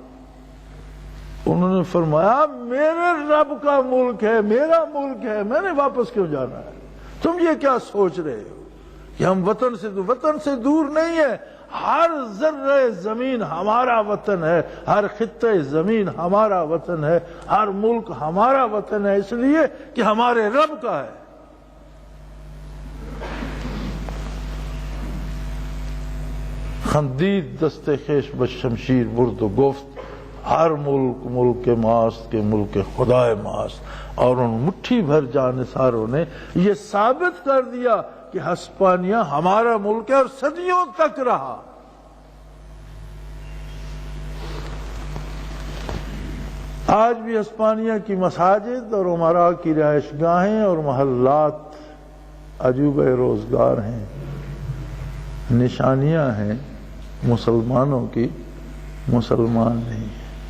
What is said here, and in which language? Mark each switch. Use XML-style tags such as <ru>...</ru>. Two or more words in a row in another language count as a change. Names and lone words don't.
<ur>انہوں نے فرمایا میرے رب کا ملک ہے، میرا ملک ہے، میں نے واپس کیوں جانا ہے؟ تم یہ کیا سوچ رہے ہو کہ ہم وطن سے دور نہیں ہے، ہر ذرہ زمین ہمارا وطن ہے، ہر خطہ زمین ہمارا وطن ہے، ہر ملک ہمارا وطن ہے، اس لیے کہ ہمارے رب کا ہے۔</ur> <fa>خندید دست خیش بشمشیر برد و گفت ہر ملک ملک ماست کے ملک خدا ماست۔</fa> <ur>اور ان مٹھی بھر جانثاروں نے یہ ثابت کر دیا کہ ہسپانیہ ہمارا ملک ہے اور صدیوں تک رہا۔ آج بھی ہسپانیہ کی مساجد اور امراء کی رہائش گاہیں اور محلات عجوبہ روزگار ہیں، نشانیاں ہیں مسلمانوں کی، مسلمان نہیں ہیں۔</ur>